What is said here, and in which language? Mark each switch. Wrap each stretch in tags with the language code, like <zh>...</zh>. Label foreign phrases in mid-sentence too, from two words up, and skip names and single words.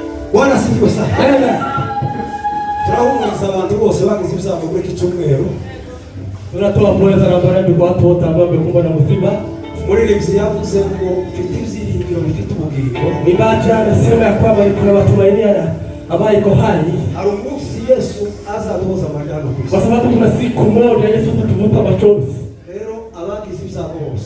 <sw>Bwana asifiwe sana. Amen.</sw> <rw>Turahumuriza abantu bose bagize ibyago muri iki cyumweru.</rw> <sw>Tunatoa pole sana kwa watu wote ambao wamekumbwa na msiba.</sw> <rw>Umuririmbyi yavuze ngo mfite ibyiringiro bifite ubugingo.</rw> <sw>Mwimbaji anasema ya kwamba kuna matumaini ambayo iko hai.</sw> <rw>Hari umunsi Yesu azaduhoza amajyana ku isi.</rw> <sw>Kwa sababu kuna siku moja Yesu atatuvuta machozi.</sw> <rw>Rero abagize ibyago bose,</rw>